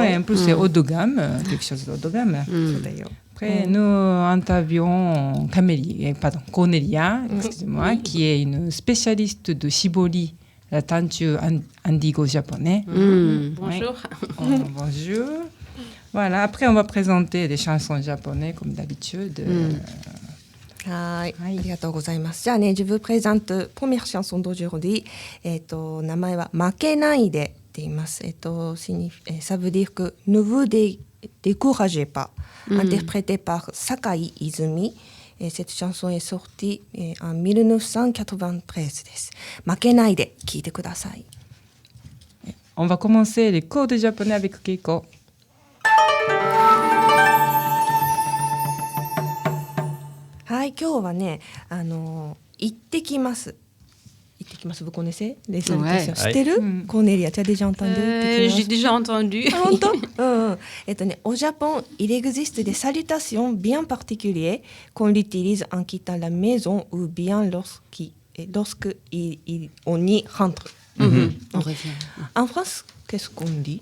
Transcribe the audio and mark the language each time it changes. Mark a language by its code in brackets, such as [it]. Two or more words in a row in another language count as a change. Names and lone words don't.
[fr] Et en plus, c'est haut de gamme, quelque chose de haut de gamme. Après, nous interviewons Cornelia, excusez-moi, qui est une spécialiste de shibori, la teinture indigo japonais. Bonjour. Bonjour. Voilà, après, on va présenter des chansons japonaises, comme d'habitude. [ja] はい、ありがとうございます。 [fr] じゃあね、je vous présente première chanson d'aujourd'hui。 [ja] 名前は負けないでって言います。 [fr] ça veut dire que ne vous découragez pas. Interprété par Sakai Izumi. Cette chanson est sortie en 1993 です。 [ja] 負けないで聞いてください。 [fr] On va commencer les cours de japonais avec Keiko. [ja] はい、今日はね、行ってきます。行ってきます。 [fr] Vous connaissez les salutations? 知ってる？コーネリア、tu as déjà entendu? J'ai déjà entendu. Au Japon, il existe des salutations bien particulières qu'on utilise en quittant la maison ou bien lorsque on y rentre. On revient. En France, qu'est-ce qu'on dit?